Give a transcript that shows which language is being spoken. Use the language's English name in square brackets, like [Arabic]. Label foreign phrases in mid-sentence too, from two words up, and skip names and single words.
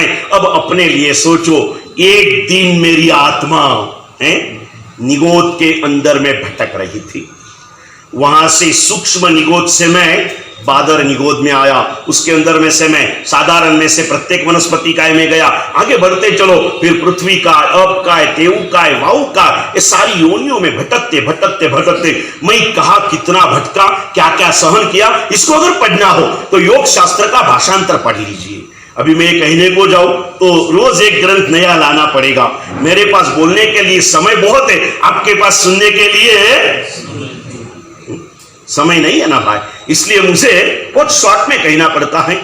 [Hindi] अब अपने लिए सोचो, एक दिन मेरी आत्मा निगोद के अंदर में भटक रही थी, वहां से सूक्ष्म निगोद से मैं बादर निगोद में आया, उसके अंदर में से मैं साधारण में से प्रत्येक वनस्पति काय में गया, आगे बढ़ते चलो, फिर पृथ्वी काय, अप काय, तेऊ काय, वायु काय, ये सारी योनियों में भटकते भटकते भटकते मैं कहा कितना भटका, क्या क्या सहन किया। इसको अगर पढ़ना हो तो योग शास्त्र का भाषांतर पढ़ लीजिए। अभी मैं कहने को जाऊं तो रोज एक ग्रंथ नया लाना पड़ेगा। मेरे पास बोलने के लिए समय बहुत है, आपके पास सुनने के लिए समय नहीं है ना भाई, इसलिए मुझे बहुत शॉर्ट में कहना पड़ता है।